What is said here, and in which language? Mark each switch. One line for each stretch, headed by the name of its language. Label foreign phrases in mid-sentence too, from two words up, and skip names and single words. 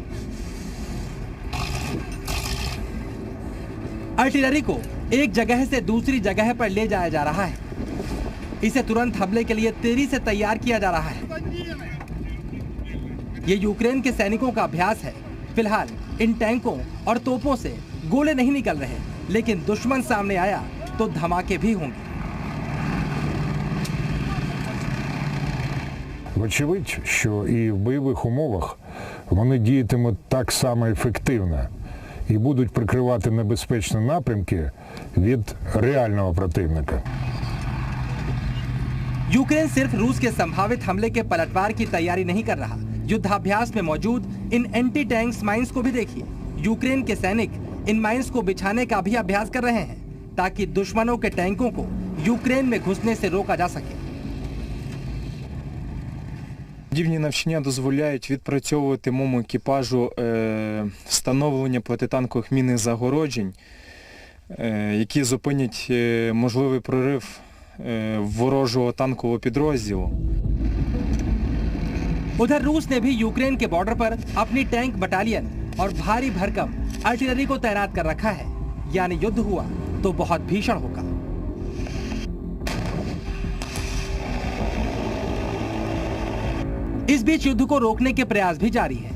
Hindi: आर्टिलरी को एक जगह से दूसरी जगह पर ले जाया जा रहा है। इसे तुरंत हमले के लिए तेजी से तैयार किया जा रहा है। यह यूक्रेन के सैनिकों का अभ्यास है। फिलहाल इन टैंकों और तोपों से गोले नहीं निकल रहे, लेकिन दुश्मन सामने आया तो धमाके भी होंगे।
Ukrainian: Вочевидь, що і в бойових умовах вони діятимуть так само ефективно і будуть прикривати небезпечні напрямки від реального противника.
Hindi: यूक्रेन सिर्फ रूस के संभावित हमले के पलटवार की तैयारी नहीं कर रहा, युद्धाभ्यास में मौजूद इन
English: anti tanks mines
Hindi: को भी देखिए। यूक्रेन के सैनिक इन माइंस को बिछाने का भी अभ्यास कर रहे हैं ताकि दुश्मनों के टैंकों को यूक्रेन में घुसने से रोका जा सके।
Ukrainian: Подібні навчання дозволяють відпрацьовувати моєму екіпажу встановлення протитанкових мінних загороджень, які зупинять можливий прорив ворожого танкового підрозділу.
Hindi: उधर रूस ने भी यूक्रेन के बॉर्डर पर अपनी
English: tank battalion
Hindi: और भारी भरकम आर्टिलरी को तैनात कर रखा है। यानी युद्ध हुआ तो बहुत भीषण होगा। इस बीच युद्ध को रोकने के प्रयास भी जारी है।